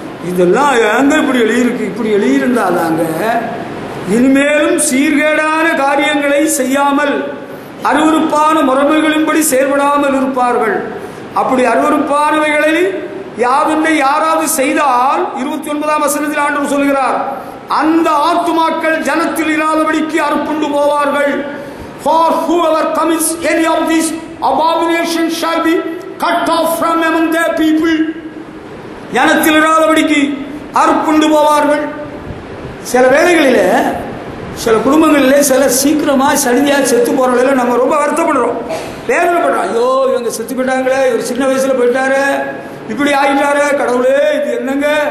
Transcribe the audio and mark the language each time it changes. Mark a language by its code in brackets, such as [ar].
[ta] இதெல்லாம் எங்க இப்படி எழுதியிருக்கு? இப்படி எழுதியிருந்தாதாங்க இனிமேலும் சீர்கேடான காரியங்களை செய்யாமல் அருவருப்பான முறைமைகளின்படி செயல்படாமல் இருப்பார்கள். அப்படி அருவருப்பானவைகளில் யாதொன்றை யாராவது செய்தால் 29ஆம் வசனத்தில் ஆண்டவர் சொல்கிறார், அந்த ஆத்துமாக்கள் ஜனத்தில் இல்லாதபடிக்கு அறுப்புண்டு போவார்கள். [en] For whoever commits any of these abominations shall be cut off from among their people. [ta] ஜனத்தில் இல்லாதபடிக்கு அறுப்புண்டு போவார்கள். சில வேளைகளில் சில குடும்பங்களிலே சிலர் சீக்கிரமா சடிதியா செத்து போறவங்கள நம்ம ரொம்ப வருத்தப்படுறோம், வேதனைப்படுறோம். ஐயோ, இவங்க செத்து போயிட்டாங்களே, இவர் சின்ன வயசுல போயிட்டாரு, இப்படி ஆகிட்டாரு, கடவுளே இது என்னங்க.